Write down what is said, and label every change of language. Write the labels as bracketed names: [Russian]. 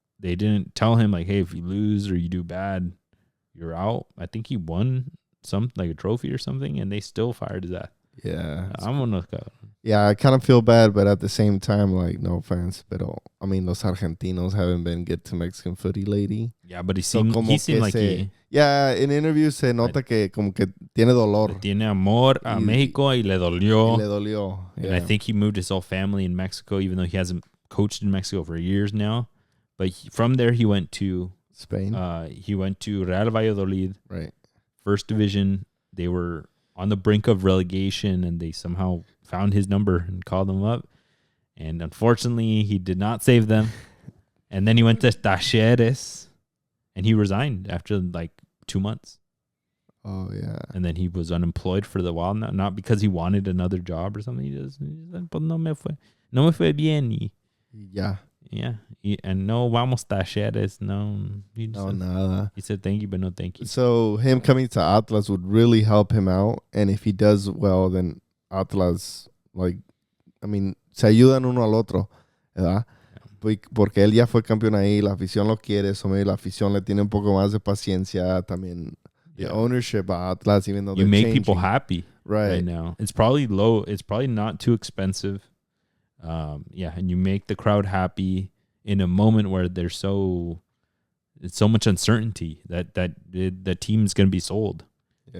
[English] They didn't tell him like, hey, if you lose or you do bad, you're out. I think he won like a trophy or something, and they still fired his ass. Yeah. [Spanish] Vámonos, cabrón. [English] Yeah, I kind of feel bad, but at the same time, like, no offense, [Spanish] pero [English] I mean, [Spanish] los argentinos [English] haven't been good to Mexican footy lately. Yeah, but he seemed like he... Yeah, in interviews [Spanish] se nota que como que tiene dolor. Tiene amor a México y le dolió. [English] Yeah. And I think he moved his whole family in Mexico, even though he hasn't coached in Mexico for years now. But from there, he went to... Spain. He went to Real Valladolid. Right. First division. They were on the brink of relegation, and they somehow found his number and called him up. And unfortunately, he did not save them. And then he went to Talleres, and he resigned after like 2 months. Oh, yeah. And then he was unemployed for the while, not because he wanted another job or something. He just [Spanish] pues no me fue bien. [English] Yeah. Yeah. And [Spanish] no vamos [English] Talleres. No. [Spanish] Nada. [English] He said thank you, but no thank you. So him coming to Atlas would really help him out. And if he does well, then Atlas, like, I mean, [Spanish] se ayudan uno al otro, ¿verdad? Porque él ya fue campeón ahí, la afición lo quiere, [English] so maybe [Spanish] la afición le tiene un poco más de paciencia también. [English] The ownership a Atlas, even though you they're make changing. people happy right now. It's probably low. It's probably not too expensive. And you make the crowd happy in a moment where it's so much uncertainty that the team's going to be sold. Yeah.